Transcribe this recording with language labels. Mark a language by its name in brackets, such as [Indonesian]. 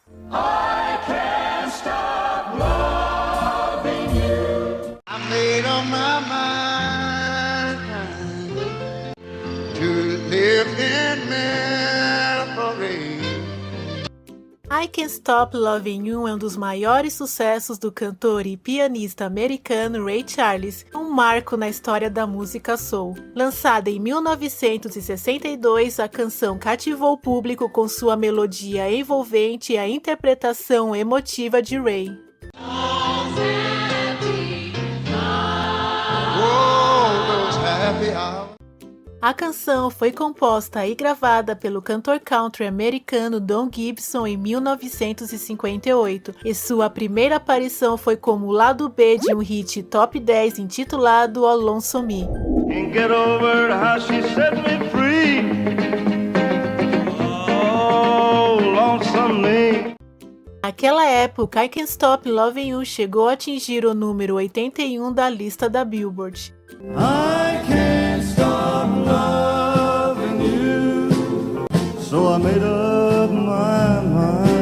[English] I can't stop loving you. I made up my mind to live in memory. [Portuguese] I Can't Stop Loving You é um dos maiores sucessos do cantor e pianista americano Ray Charles, um marco na história da música soul. Lançada em 1962, a canção cativou o público com sua melodia envolvente e a interpretação emotiva de Ray. A canção foi composta e gravada pelo cantor country americano Don Gibson em 1958, e sua primeira aparição foi como lado B de um hit top 10 intitulado All Lonesome Me. [English] Can't get over how she set me free. Oh, lonesome me. [Portuguese] Naquela época, I Can't Stop Loving You chegou a atingir o número 81 da lista da Billboard. [English] I can't stop loving you, so I made up my mind.